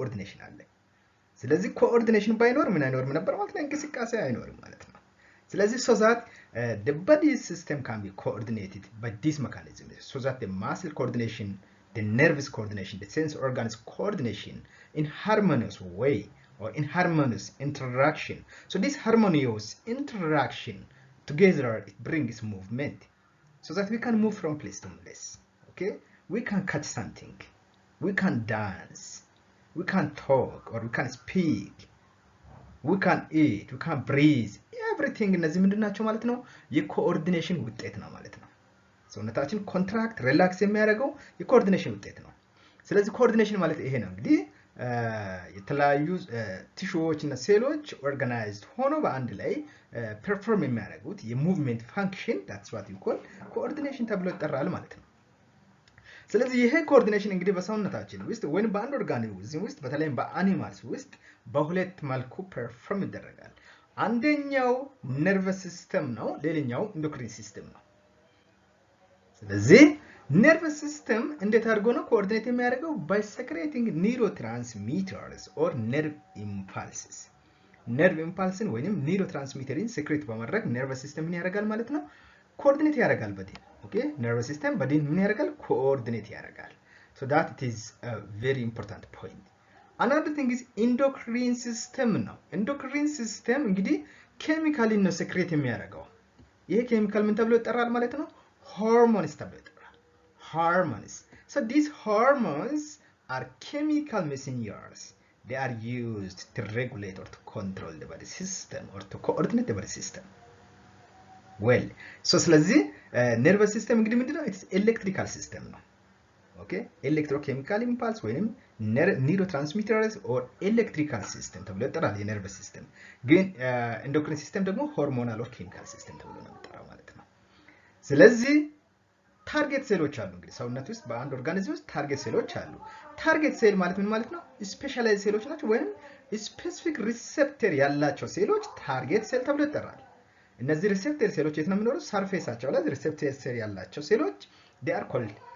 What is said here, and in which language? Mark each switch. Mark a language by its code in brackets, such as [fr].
[am] ኮኦርዲኔሽን አለ። ስለዚህ ኮኦርዲኔሽን ባይኖር ምን አይኖርም ነበር ማለት ነው? እንቅስቃሴ አይኖርም ማለት ነው። ስለዚህ [en] so that the body system can be coordinated by this mechanism, so that the muscle coordination, the nerves coordination, the sense organs coordination in harmonious way or in harmonious interaction. So this harmonious interaction together it brings movement so that we can move from place to place. Okay, we can catch something, we can dance, we can talk or we can speak, we can eat, we can breathe, everything [am] እነዚህ ምንድናቸው ማለት ነው? የኮኦርዲኔሽን ውጤት ነው ማለት ነው። ሰውነታችን ኮንትራክት ሪላክስ የሚያደርገው የኮኦርዲኔሽን ውጤት ነው። ስለዚህ ኮኦርዲኔሽን ማለት ይሄ ነው እንግዲህ የተለያዩ ቲሹዎች እና ሴሎች ኦርጋናይዝድ ሆኖ በአንድ ላይ ፐርፎርም የሚያደርጉት የሙቭመንት ፋንክሽን [en] that's what you call [am] ኮኦርዲኔሽን ተብሎ ይጠራል ማለት ነው። ስለዚህ ይሄ ኮኦርዲኔሽን እንግዲህ በሰውነታችን ውስጥ ወይም በአንድ ኦርጋኒዝም ውስጥ በተለይም በአኒማልስ ውስጥ በሁለት መልኩ ፐርፎርም ይደረጋል። አንደኛው ነርቨስ ሲስተም ነው፣ ሌላኛው ኢንዶክሪን ሲስተም ነው። ስለዚህ ነርቨስ ሲስተም እንዴት አድርጎ ነው ኮኦርዲኔት የሚያደርገው? [en] by secreting neurotransmitters or nerve impulses. [am] ነርቭ ኢምፓልስን ወይንም ኒውሮትራንስሚተርን ሴክሬት በማድረግ ነርቨስ ሲስተም ምን ያደርጋል ማለት ነው? ኮኦርዲኔት ያደርጋል በዲን። ኦኬ ነርቨስ ሲስተም በዲን ምን ያደርጋል? ኮኦርዲኔት ያደርጋል። [en] so that it is a very important point. another thing is endocrine system [am] ነው። endocrine system እንግዲህ ኬሚካሊ ነው ሴክሬት የሚያደርገው። ይሄ ኬሚካል ምን ተብሎ ይጠራል ማለት ነው? hormones ተብሎ ይጠራል። hormones. [en] So these hormones are chemical messengers. They are used to regulate or to control the body system or to coordinate the body system. [am] Well, so ስለዚህ nervous system እንግዲህ ምንድነው? [en] It's electrical system ነው። Okay? [am] Electrochemical impulse ወይንም neurotransmitters or electrical system ተብሎ ይጠራል የነርቨስ ሲስተም። ግን endocrine system ደግሞ hormonal or chemical system ተብሎ ነው የሚጠራው ማለት ነው። ስለዚህ ታርጌት ሴሎች አሉ እንግዲህ ሰውነት ውስጥ በአንድ ኦርጋኒዝም ውስጥ ታርጌት ሴሎች አሉ ታርጌት ሴል ማለት ምን ማለት ነው ስፔሻላይዝ ሴሎች ናቸው ወይም ስፔሲፊክ ሪሴፕተር ያላቸው ሴሎች ታርጌት ሴል ተብሎ ይጠራል እነዚህ ሪሴፕተር ሴሎች የት ነው የሚኖሩት ሰርፌሳቸው ላይ ሪሴፕተር ሴል ያላቸው ሴሎች [en] they are called